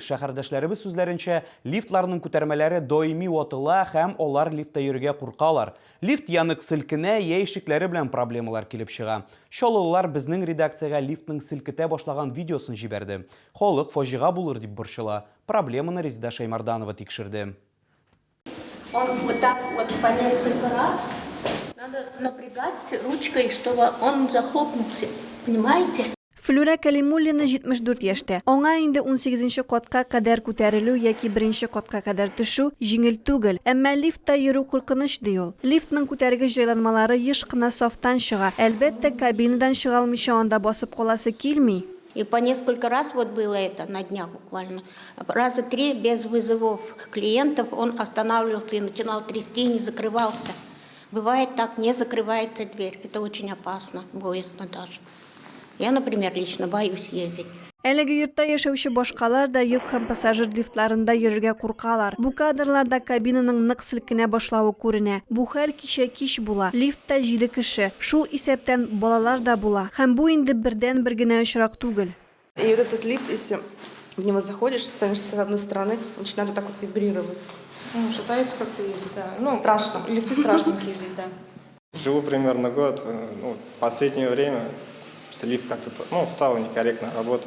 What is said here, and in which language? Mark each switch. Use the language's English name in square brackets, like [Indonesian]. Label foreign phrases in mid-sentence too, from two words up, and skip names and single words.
[Tatar] Шәһәрдәшләребез сүзләренчә, лифтларның күтәрмәләре даими ватыла һәм алар лифтта йөрергә куркалар. Лифт янып селкенә, яшикләре белән проблемалар килеп чыга. Шалылар безнең редакциягә лифтның селкетә башлаган видеосын җибәрде. Халык фаҗига булыр дип борчыла. Проблеманы Резида Шаймарданова тикшерде. [Russian] Он вот так вот по несколько раз надо напрягать ручкой, чтобы он захлопнулся. Понимаете? [Tatar] Флюра Калимуллина 74 яшьтә. Аңа инде 18нче катка кадәр күтәрелү яки 1нче катка кадәр төшү җиңел түгел. Әмма лифтта йөрү куркыныч ди ул. Лифтның күтәргеч җайланмалары еш кына софтан чыга. Әлбәттә, кабинадан чыга алмыйча анда басып каласы килми. [Russian] И по несколько раз вот было это на днях буквально. Раза 3 без вызовов клиентов он останавливался и начинал трясти, не закрывался. Бывает так, не закрывается дверь. Это очень опасно, боязно даже. Я, например, лично боюсь ездить. [Tatar] Әлеге йортта яшәүче башкалар да йөк һәм пассажир лифтларында йөрергә куркалар. Бу кадрларда кабинаның нык селкенә башлавы күренә. Бу хәл кичә кич була. Лифтта 7 кеше. Шул исәптән балалар да була. Һәм бу инде бердән-бер генә очрак түгел. [Russian] И вот этот лифт, если в него заходишь, ставишься с одной стороны, начинает вот так вот вибрировать. Ну, шатается как-то ездить, да. Ну, страшно. Лифты страшненькие здесь, да. Живу примерно год. В последнее время лифт как-то стал некорректно работать.